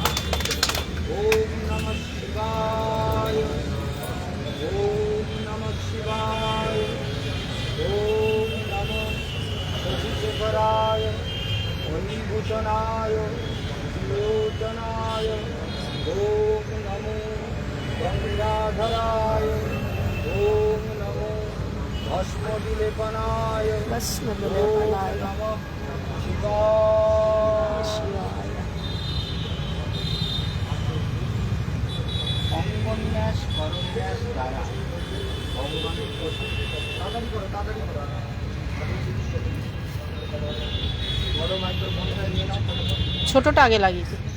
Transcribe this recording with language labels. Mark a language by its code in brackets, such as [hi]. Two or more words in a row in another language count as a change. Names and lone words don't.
[sa] ॐ नमः शिवाय ॐ नमः शिवाय ॐ नमः शशिशेखराय हरिभूषणाय विलोचनाय ॐ नमो गङ्गाधराय ॐ नमो भस्मविलेपनाय ॐ नमः शिवाय [bn] অঙ্গন্যাস করন্যাস দ্বারা ভগবানের তাড়াতাড়ি করো বড় মাইক্রোফোনটা নিয়ে নাও ছোটটা আগে লাগিয়েছি